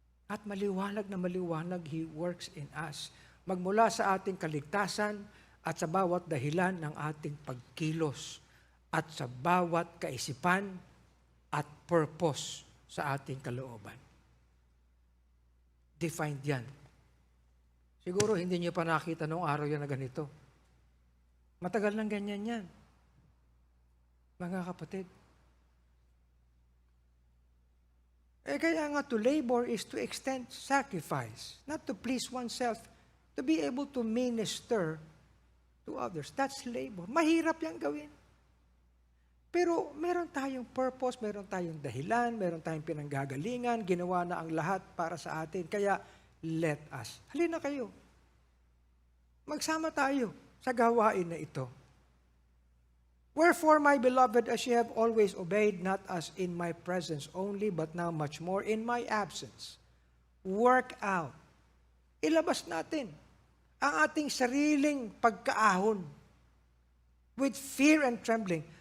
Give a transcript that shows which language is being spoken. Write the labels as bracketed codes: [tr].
[tl] At maliwanag na maliwanag, [en] He works in us. [tl] Magmula sa ating kaligtasan at sa bawat dahilan ng ating pagkilos at sa bawat kaisipan at purpose sa ating kalooban. Defined yan. Siguro hindi niyo pa nakita noong araw yan na ganito. Matagal nang ganyan yan. Mga kapatid. Kaya nga [en] to labor is to extend sacrifice, not to please oneself, to be able to minister to others. That's labor. [tl] Mahirap yan gawin. Pero meron tayong purpose, meron tayong dahilan, meron tayong pinanggagalingan, ginawa na ang lahat para sa atin. Kaya [en] let us. [tl] Halina kayo. Magsama tayo sa gawain na ito. [en] Wherefore, my beloved, as ye have always obeyed, not as in my presence only, but now much more in my absence, work out. [tl] Ilabas natin ang ating sariling pagkaahon [en] with fear and trembling.